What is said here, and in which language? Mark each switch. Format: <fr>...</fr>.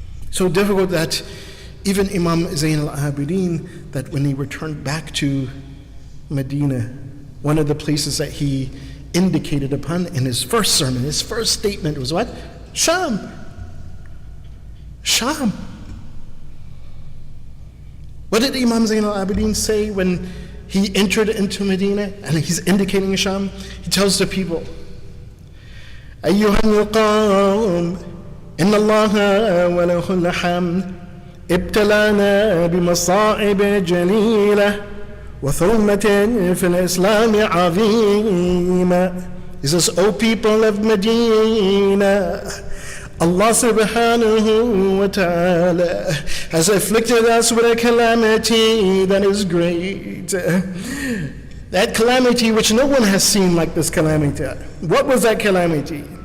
<en>So difficult that even Imam Zayn al-Abidin, that when he returned back to Medina, one of the places that he indicated upon in his first sermon, his first statement was what? Sham. Sham. What did Imam Zayn al-Abidin say when he entered into Medina and he's indicating Sham? He tells the people,</en> <ar>أيها القوم إن الله وله الحمد ابتلانا بمصائب جليلة وثلمة في الإسلام عظيمة.</ar> <en>He says, O people of Medina, Allah subhanahu wa ta'ala has afflicted us with a calamity that is great. That calamity which no one has seen like this calamity. What was that calamity?</en>